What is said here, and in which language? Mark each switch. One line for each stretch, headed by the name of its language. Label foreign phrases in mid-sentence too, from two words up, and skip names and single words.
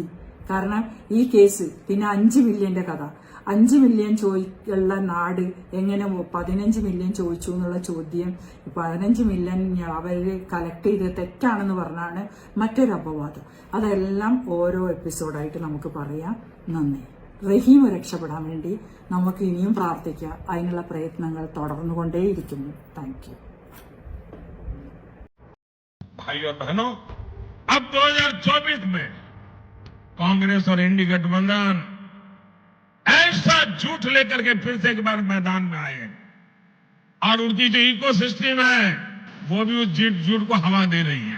Malayalam: കാരണം ഈ കേസ് പിന്നെ 5 മില്യന്റെ കഥ, 5 മില്യൺ ഉള്ള നാട് എങ്ങനെ 15 മില്യൺ ചോദിച്ചു എന്നുള്ള ചോദ്യം, 15 മില്യൺ അവര് കളക്ട് ചെയ്ത് തെറ്റാണെന്ന് പറഞ്ഞാണ് മറ്റൊരു അപവാദം. അതെല്ലാം ഓരോ എപ്പിസോഡായിട്ട് നമുക്ക് പറയാം. നന്ദി. റഹീം രക്ഷപ്പെടാൻ വേണ്ടി നമുക്ക് ഇനിയും പ്രാർത്ഥിക്കാം. അതിനുള്ള പ്രയത്നങ്ങൾ തുടർന്നുകൊണ്ടേയിരിക്കുന്നു.
English: thank you.
Hindi: भाई और बहनों, अब 2024 में कांग्रेस और इंडी गठबंधन ऐसा झूठ लेकर के फिर से एक बार मैदान में आए और उनकी जो इकोसिस्टम है वो भी उस झूठ को हवा दे रही है।